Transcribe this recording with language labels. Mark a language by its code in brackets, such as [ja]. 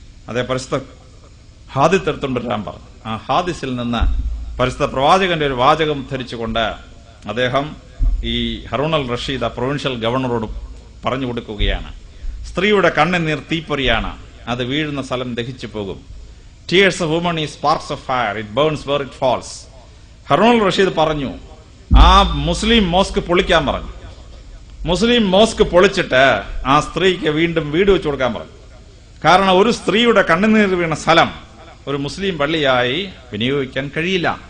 [ml] അതേ പരിശുദ്ധ ഹാദിസ് എടുത്തുകൊണ്ടിരാൻ പറഞ്ഞു. ആ ഹാദിസിൽ നിന്ന് പരിശുദ്ധ പ്രവാചകന്റെ ഒരു വാചകം ധരിച്ചുകൊണ്ട് അദ്ദേഹം ഈ ഹറൂൺ അൽ റഷീദ് ആ പ്രൊവിൻഷ്യൽ ഗവർണറോട് പറഞ്ഞു കൊടുക്കുകയാണ്, സ്ത്രീയുടെ കണ്ണുനീർ തീപ്പൊരിയാണ്, അത് വീഴുന്ന സ്ഥലം ദഹിച്ചു പോകും. [en] Tears of women is sparks of fire. It burns where it falls. [ml] Harun Rasheed പറഞ്ഞു, ആ മുസ്ലിം മോസ്ക് പൊളിക്കാൻ പറഞ്ഞു. മുസ്ലിം മോസ്ക് പൊളിച്ചിട്ട് ആ സ്ത്രീക്ക് വീണ്ടും വീട് വെച്ചു കൊടുക്കാൻ പറഞ്ഞു. കാരണം ഒരു സ്ത്രീയുടെ കണ്ണുനീർ വീണ സ്ഥലം ഒരു മുസ്ലിം പള്ളിയായി വിനിയോഗിക്കാൻ കഴിയില്ല.